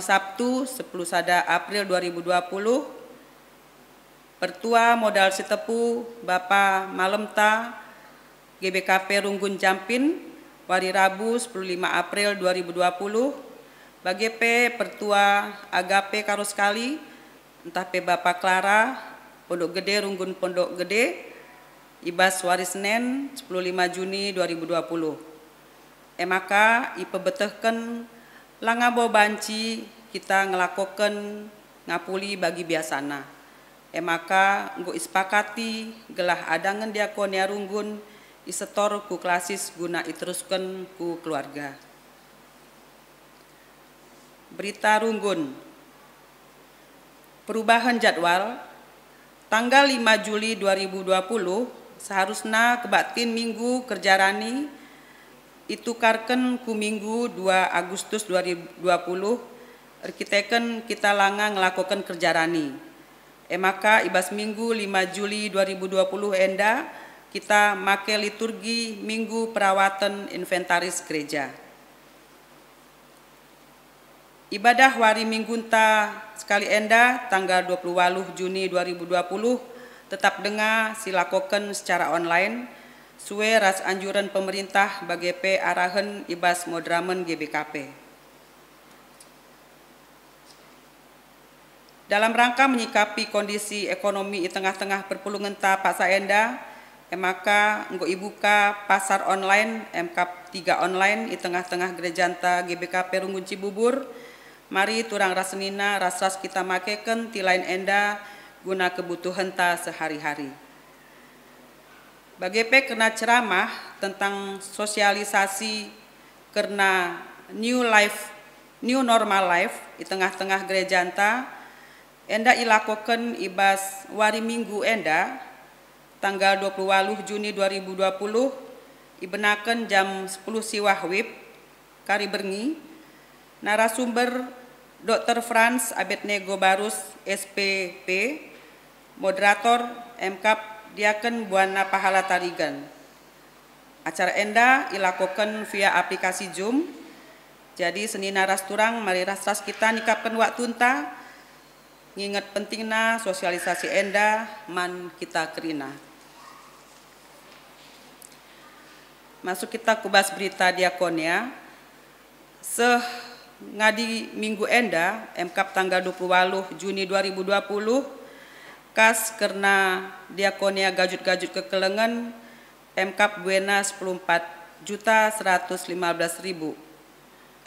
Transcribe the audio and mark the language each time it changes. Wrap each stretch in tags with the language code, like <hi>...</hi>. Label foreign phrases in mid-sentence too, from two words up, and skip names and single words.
<btx>Sabtu 10 April 2020, pertua modal setepu Bapak Malemta GBKP Runggun Jampin, wari Rabu 15 April 2020, bagi P pertua agape karo sekali, entah P Bapak Clara, Pondok Gede Runggun Pondok Gede, ibas wari Senin 15 Juni 2020. Maka ipebetehken langabo banci kita ngelakoken ngapuli bagi biasana. Maka nggo ispakati gelah adangan diakonia Runggun isetor ku klasis guna iteruskan ku keluarga. Berita Runggun.</btx> <id>Perubahan jadwal tanggal 5 Juli 2020 seharusnya</id> <btx>kebaktin minggu kerjarani itukarkan ku minggu 2 Agustus 2020 arkiteken kita langa ngelakukan kerjarani. Maka ibas minggu 5 Juli 2020 enda kita make liturgi minggu</btx> <id>perawatan inventaris gereja.</id> <btx>Ibadah wari minggunta sekali enda tanggal 28 Juni 2020 tetap dengar silakoken</btx> <id>secara online</id> <btx>suwe ras</btx> <id>anjuran pemerintah</id> <btx>bagi P arahan ibas modramen GBKP.</btx> <id>Dalam rangka menyikapi kondisi ekonomi di tengah-tengah</id> <btx>perpulungan ta Pak Saenda, maka enggo ibuka</btx> <id>pasar online</id> <btx>MKAP 3 online</btx> <id>di tengah-tengah</id> <btx>gereja anta GBKP Runggun Cibubur. Mari turang rasenina ras-ras kita makeken tilain enda guna kebutuhan ta sehari-hari. Bagi P kena</btx> <id>ceramah tentang sosialisasi karena</id> <en>new normal life</en> <id>di tengah-tengah</id> <btx>gereja anta enda ilakoken ibas wari minggu enda tanggal 28 Juni 2020 ibenaken jam 10 siwah WIB kari berngi narasumber Dr. Franz Abednego Barus SPP moderator MKAP diaken Buana Pahala Tarigan. Acara enda ilakoken via aplikasi Zoom. Jadi seni naras turang mari ras-ras kita nikapkan waktu enta nginget pentingna sosialisasi enda man kita kerina. Masuk kita kubas berita diakonia. Ngadi minggu enda MKAP tanggal 28 Juni 2020 kas karena diakonia gajut-gajut kekelengan MKAP buena 14.115.000.</btx>